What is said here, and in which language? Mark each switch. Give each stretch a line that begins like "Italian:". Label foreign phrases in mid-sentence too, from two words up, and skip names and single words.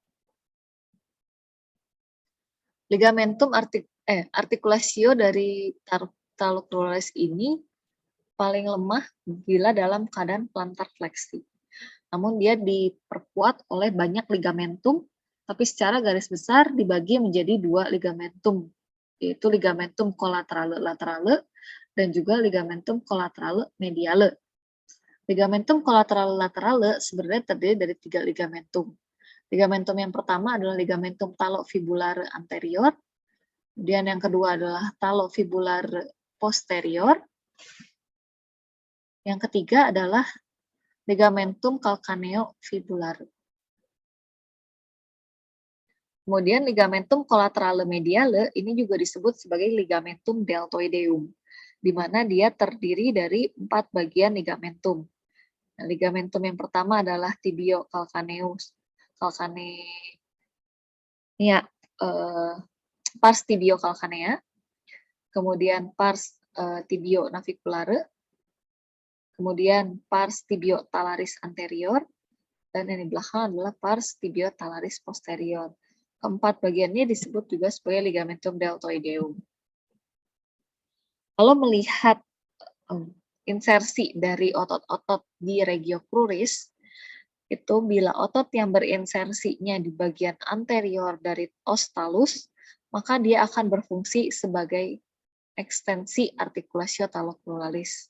Latin: Ligamentum articulatio
Indonesian: dari talocruralis ini paling lemah bila dalam keadaan plantar fleksi. Namun dia diperkuat oleh banyak ligamentum, tapi secara garis besar dibagi menjadi 2 ligamentum, yaitu
Latin: ligamentum collaterale laterale
Indonesian: dan juga
Latin: ligamentum collaterale mediale. Ligamentum collaterale laterale
Indonesian: sebenarnya terdiri dari 3 ligamentum. Ligamentum yang pertama adalah
Latin: ligamentum talofibulare anterior,
Indonesian: kemudian yang kedua adalah
Latin: talofibulare posterior,
Indonesian: yang ketiga adalah
Latin: ligamentum calcaneofibularum.
Indonesian: Kemudian
Latin: ligamentum collaterale mediale
Indonesian: ini juga disebut sebagai
Latin: ligamentum deltoideum,
Indonesian: di mana dia terdiri dari 4 bagian ligamentum. Nah, ligamentum yang pertama adalah
Latin: tibio calcaneus, pars tibio calcanea,
Indonesian: kemudian
Latin: pars tibio naviculare,
Indonesian: kemudian
Latin: pars tibio talaris anterior,
Indonesian: dan yang di belakang adalah
Latin: pars tibio talaris posterior.
Indonesian: Keempat bagiannya disebut juga sebagai
Latin: ligamentum deltoideum.
Indonesian: Kalau melihat insersi dari otot-otot di
Latin: regio cruris,
Indonesian: itu bila otot yang berinsersinya di bagian anterior dari
Latin: os talus,
Indonesian: maka dia akan berfungsi sebagai ekstensi
Latin: articulatio talocruralis.